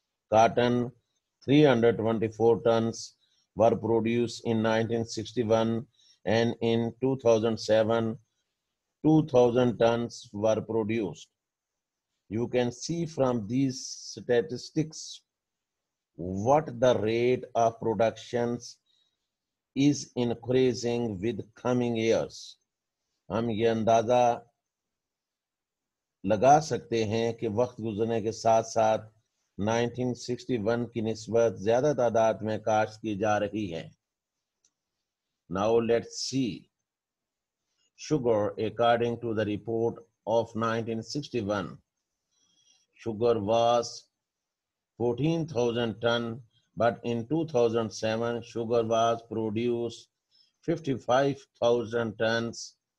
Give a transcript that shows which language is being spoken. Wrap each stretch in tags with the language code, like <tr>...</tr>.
<en>Cotton, 324 tons were produced in 1961, and in 2007, 2,000 tons were produced. You can see from these statistics what the rate of production is increasing with coming years.</en> <ur>ہم یہ اندازہ لگا سکتے ہیں کہ وقت گزرنے کے ساتھ ساتھ 1961 کی نسبت زیادہ تعداد میں کاشت کی جا رہی ہے.</ur> <en>Now let's see. Sugar, according to the report of 1961, sugar was 14,000 tons, but in 2007, sugar was produced 55,000 tons.</en>